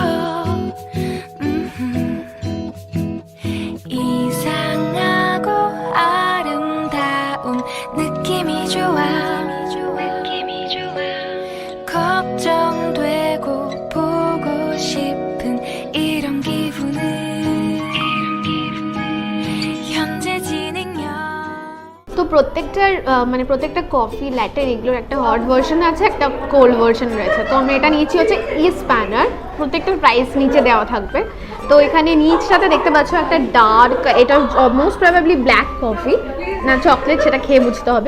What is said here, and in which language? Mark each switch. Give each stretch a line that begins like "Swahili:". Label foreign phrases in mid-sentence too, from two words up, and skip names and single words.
Korean: 이상하고 아름다운 느낌이 좋아 걱정되고 보고 싶은 이런 기분은 현재 진행형
Bangla: তো প্রত্যেকটা কফি ল্যাটের এগুলোর একটা
English: hot version
Bangla: আছে, একটা
English: cold version
Bangla: রয়েছে। তো আমরা এটা নিয়েছি হচ্ছে স্প্যানার। প্রত্যেকটার প্রাইস নিচে দেওয়া থাকবে। তো এখানে নিচটাতে দেখতে পাচ্ছ একটা ডার্ক, এটা
English: most probably black coffee
Bangla: না চকলেট, সেটা খেয়ে বুঝতে হবে।